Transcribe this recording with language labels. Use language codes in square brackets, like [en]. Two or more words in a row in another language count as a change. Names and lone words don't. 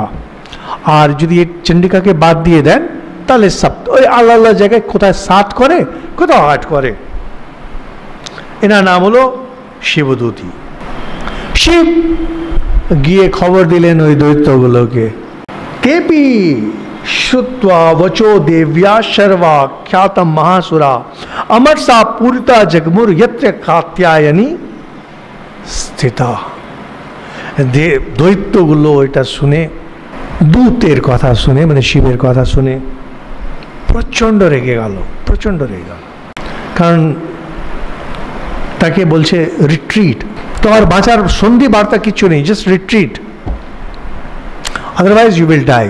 [bn] আর যদি চণ্ডিকাকে বাদ দিয়ে দেন তাহলে সপ্ত, ওই আল্লাহ আল্লাহ জায়গায় কোথায় 7 করে, কোথাও 8 করে। এনার নাম হলো শিবদূতী। শিব গিয়ে খবর দিলেন ওই দৈত্যগুলোকে, কেপি [sa] श्रुत्वा वचो देव्या शर्वा ख्यातम महासुरा अमरसा पूरिता जगमुर यत्र कात्यायनी स्थिता। [bn] দৈত্যগুলো এটা শুনে, দূতের কথা শুনে, মানে শিবের কথা শুনে প্রচণ্ড রেগে গেল, প্রচণ্ড রেগে গেল। কারণ তাকে বলছে রিট্রিট, তোমার বাঁচার সন্ধি বার্তা কিচ্ছু নেই, [en] just retreat, otherwise you will die.